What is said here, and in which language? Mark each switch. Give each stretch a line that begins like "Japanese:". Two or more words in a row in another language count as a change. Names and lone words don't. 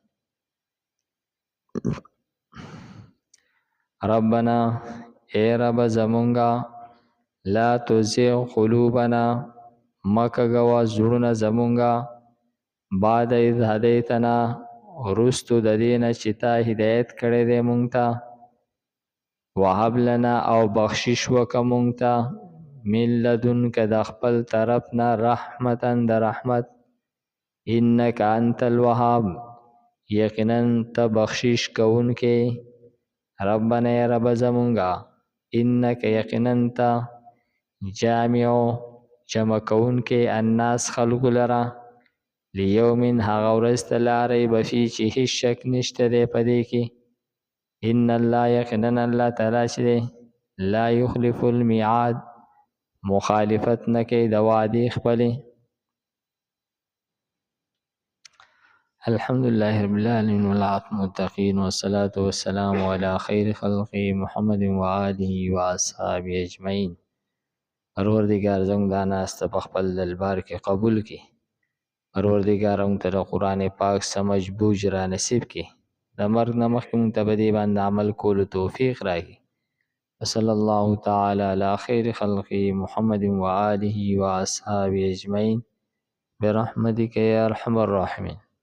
Pashto: ربنا اے رب زمونږه
Arabic: لا تزغ قلوبنا،
Pashto: مکه گوا زړونه زمونږه
Arabic: بعد اذ هدیتنا،
Pashto: رستو د دینه چې تا هدایت کړی دی مونږ ته.
Arabic: وهب لنا
Pashto: او بخشش وکه مونږ ته
Arabic: من لدنک
Pashto: د خپل طرف نه رحمتا د رحمت.
Arabic: انک انت الوهاب،
Pashto: یقینا ته بخشش کوونکې. ربنا ای رب زمونږه انک یقینا ته جامع جمع کوونکې الناس خلکو لره لیومن هغه ورځ ته
Arabic: لا ریب فی
Pashto: چې هیڅ شک نشته دی په دې کې.
Arabic: ان الله
Pashto: یقینا الله تعالی چې دی
Arabic: لا یخلف المیعاد،
Pashto: مخالفت نه کوي د وعدې خپلې.
Arabic: الحمد لله رب العالمین والعاقبة للمتقین والصلاة والسلام علی خیر خلقه محمد وآله واصحابه اجمعین.
Pashto: پروردگار زموږ دا ناسته په خپل دربار کې قبول کړي. پروردگار موږ ته د قرآن پاک سمجھ بوج را نصیب کړي. د مرګ نه مخکې موږ ته په دې باندې عمل کولو توفیق راکړي.
Arabic: وصلی الله تعالی علی خیر خلقه محمد وآله واصحابه اجمعین برحمتک یا ارحم الراحمین.